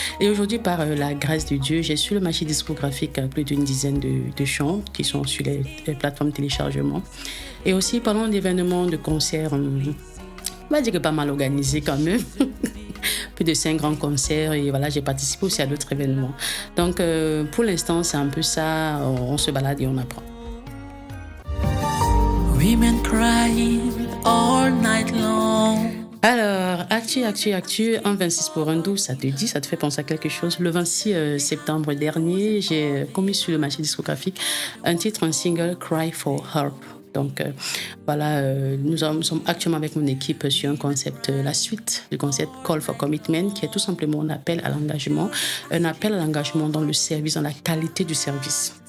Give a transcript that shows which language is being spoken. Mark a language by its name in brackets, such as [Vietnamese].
[French] Et aujourd'hui, par la grâce de Dieu, j'ai sur le marché discographique plus d'une dizaine de chants qui sont sur les plateformes de téléchargement. Et aussi, parlant d'événements, de concerts, on va dire que pas mal organisés quand même. Plus de 5 grands concerts et voilà, j'ai participé aussi à d'autres événements. Donc, pour l'instant, c'est un peu ça, on se balade et on apprend. [English] Women crying all night long. [French] Alors, actu, un 26 pour un 12, ça te dit, ça te fait penser à quelque chose. Le 26 septembre dernier, j'ai commis sur le marché discographique un titre, un single, Cry for Help. Donc voilà, nous sommes actuellement avec mon équipe sur un concept, la suite du concept Call for Commitment, qui est tout simplement un appel à l'engagement dans le service, dans la qualité du service.